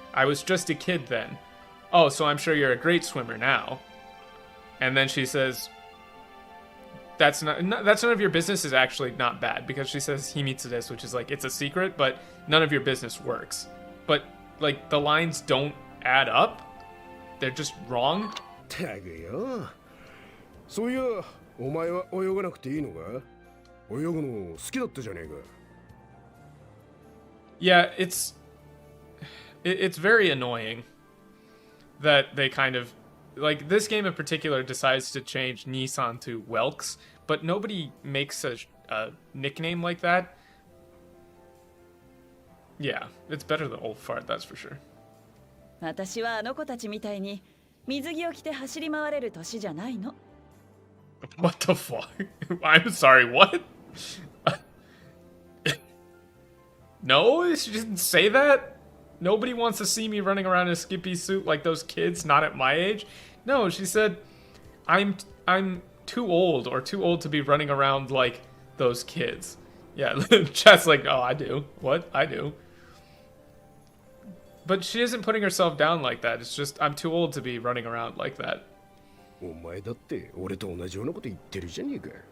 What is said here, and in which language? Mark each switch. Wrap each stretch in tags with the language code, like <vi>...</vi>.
<en>I was just a kid then. Oh, so I'm sure you're a great swimmer now. And then she says, that's none of your business is actually not bad, because she says</en> <ja>himitsu desu,</ja> <en>which is like, it's a secret, but none of your business works. But, like, the lines don't add up. They're just wrong.</en> <ja>たくよ。そういや、お前は泳がなくていいのか？泳ぐの好きだったじゃねえか。</ja> <en>Yeah, it's very annoying that they kind of, like, this game in particular decides to change Nissan to Welks, but nobody makes a nickname like that. Yeah, it's better than Old Fart, that's for sure.</en> <ja>私はあの子たちみたいに水着を着て走り回れる年じゃないの。</ja> <en>What the fuck? I'm sorry, what? No, she didn't say that? Nobody wants to see me running around in a skimpy suit like those kids, not at my age. No, she said, I'm too old, or too old to be running around like those kids. Yeah, chat's like, oh, I do. What? I do. But she isn't putting herself down like that. It's just, I'm too old to be running around like that.</en> <ja>お前だって俺と同じようなこと言ってるじゃねえか。</ja>